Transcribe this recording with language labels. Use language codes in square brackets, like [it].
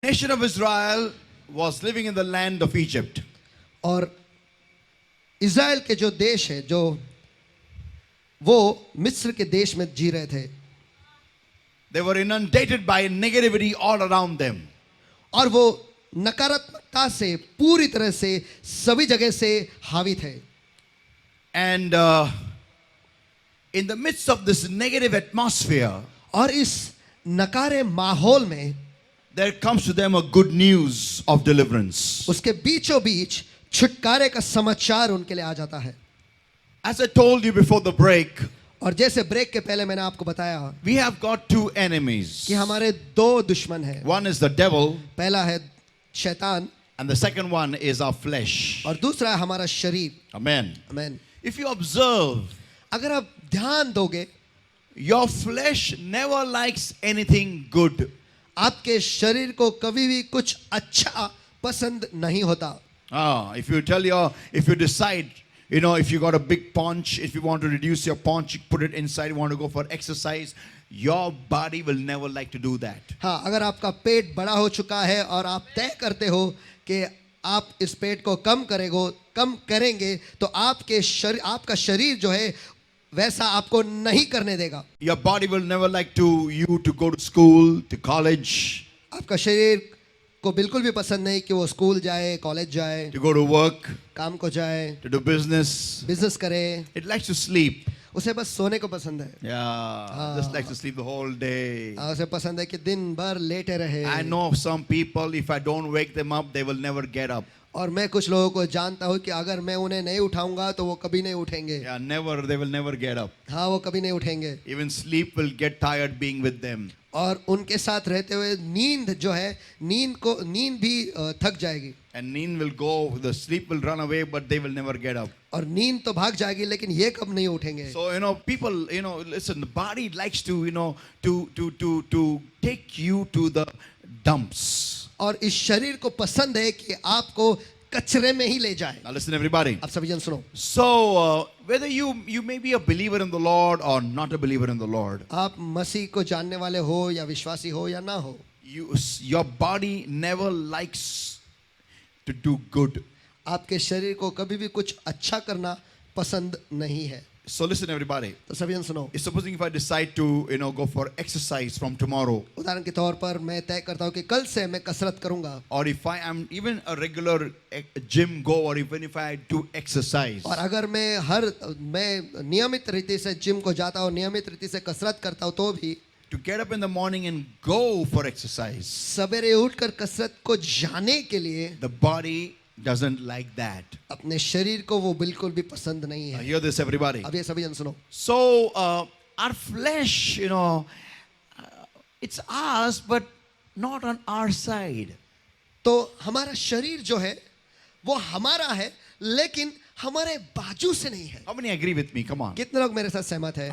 [en] Nation of Israel was living in the land of Egypt. [hi] और Israel के जो देश है जो वो मिस्र के देश में जी रहे थे [en] They were inundated by negativity all around them. [hi] और वो नकारात्मकता से पूरी तरह से सभी जगह से हावी थे. [en] And in the midst of this negative atmosphere, [hi] और इस नकारे माहौल में [en] there comes to them a good news of deliverance. [hi] उसके बीचों बीच छुटकारे का समाचार उनके लिए आ जाता है. [en] As I told you before the break, [hi] और जैसे ब्रेक के पहले मैंने आपको बताया [en] we have got two enemies. [hi] कि हमारे दो दुश्मन हैं. [en] One is the devil, [hi] पहला है शैतान [en] and the second one is our flesh. [hi] और दूसरा है हमारा शरीर. [en] Amen. [hi] आमीन. [en] If you observe, [hi] अगर आप ध्यान दोगे [en] your flesh never likes anything good. [hi] आपके शरीर को कभी भी कुछ अच्छा पसंद नहीं होता. [en] If you decide, if you got a big paunch, if you want to reduce your paunch, you put it inside, you want to go for exercise, your body will never like to do that. [hi] हाँ, अगर आपका पेट बड़ा हो चुका है और आप तय करते हो कि आप इस पेट को कम करेंगे तो आपका शरीर जो है वैसा आपको नहीं करने देगा. [en] Your body will never like you to go to school, to college, [hi] आपका शरीर को बिल्कुल भी पसंद नहीं कि वो स्कूल जाए, कॉलेज जाए, [en] to go to work, [hi] काम को जाए, [en] to do business. [hi] बिजनेस करे. [en] It likes to sleep. [hi] उसे बस सोने को पसंद है. [en] Just likes to sleep the whole day. [hi] उसे पसंद है कि दिन भर लेटे रहे. [en] I know of some people, if I don't wake them up, they will never get up. [hi] और मैं कुछ लोगों को जानता हूँ कि अगर मैं उन्हें नहीं उठाऊंगा तो वो कभी नहीं उठेंगे. [en] They will never get up. [hi] हाँ, वो कभी नहीं उठेंगे. [en] Even sleep will get tired being with them. [hi] और उनके साथ रहते हुए नींद जो है नींद भी थक जाएगी. [en] And नींद will go, the sleep will run away, but they will never get up. [hi] और नींद तो भाग जाएगी लेकिन ये कब नहीं उठेंगे. [en] So people, listen, the body likes to to take you to the dumps. [hi] और इस शरीर को पसंद है कि आपको कचरे में ही ले जाए. [en] Now listen, everybody. [hi] आप सभी जन सुनो. [en] So whether you may be a believer in the Lord or not a believer in the Lord, [hi] आप मसीह को जानने वाले हो या विश्वासी हो या ना हो, [en] your body never likes to do good. [hi] आपके शरीर को कभी भी कुछ अच्छा करना पसंद नहीं है. [en] So listen, everybody. [hi] तो सभी जन सुनो. [en] Supposing if I decide to go for exercise from tomorrow, [hi] उदाहरण के तौर पर मैं तय करता हूँ कि कल से मैं कसरत करूंगा. [en] or if I am even a regular gym goer, even if I do exercise, [hi] और अगर मैं नियमित रीति से जिम को जाता हूँ, नियमित रीति से कसरत करता हूँ तो भी [en] to get up in the morning and go for exercise, [hi] सवेरे उठकर कसरत को जाने के लिए [en] the body doesn't like that. [hi] अपने शरीर को वो बिल्कुल भी पसंद नहीं है. [en] Hear this, everybody. [hi] अब ये सभी जन सुनो. [en] So our flesh, it's ours, but not on our side. [hi] तो हमारा शरीर जो है वो हमारा है लेकिन हमारे बाजू से नहीं है. [en] How many agree with me? Come on. [hi] कितने लोग मेरे साथ सहमत हैं?